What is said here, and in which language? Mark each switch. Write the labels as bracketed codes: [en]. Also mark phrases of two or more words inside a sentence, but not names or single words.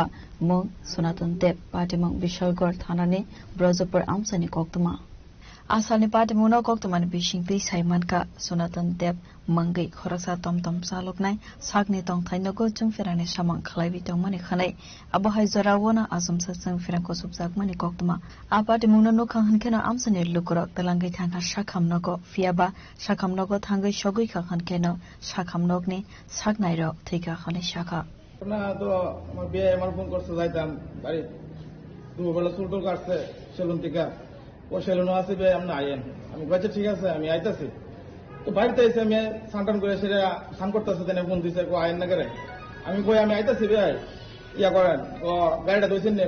[trp] मुं सनातन देव पाटिमं बिशलगढ़ थानानि ब्रजपुर आमसानि कक्तमा आसामनि पाटिमुनाव कक्तमानि बिसिंति साइमानका सनातन देव मंगै खरसा तमतम सालकनाय सागनि दंथाइनगो जों फेरानि सामं खालायबि दंमानि खानाय आबहाय जरावना आसमसा जों फेरांखौ सुबजागमानि कक्तमा आ पाटिमुना नुखां हनखेना आमसानि लुकुरक तलांगै थांगा साखामनगो फियाबा साखामनगो थांगै सगै खाखानखेना साखामनगनि सागनायर थैखा खानाय शाखा [bn] না তো আমার বিয়ে আমার ফোন করতে যাইতাম বাড়ি দুবেলা চুল টুল কাটছে সেলুন থেকে ও সেলুনও আছে বিয়ে আপনি আইয়েন আমি বলছি ঠিক আছে আমি আইতাছি তো তো বাড়িতে এসে আমি স্নান করে সেটা স্নান করতেছে তেনে ফোন দিছে আইন না করে আমি কই আমি আইতাছি ভাই ইয়া করেন ও গাড়িটা ধুইছেন নে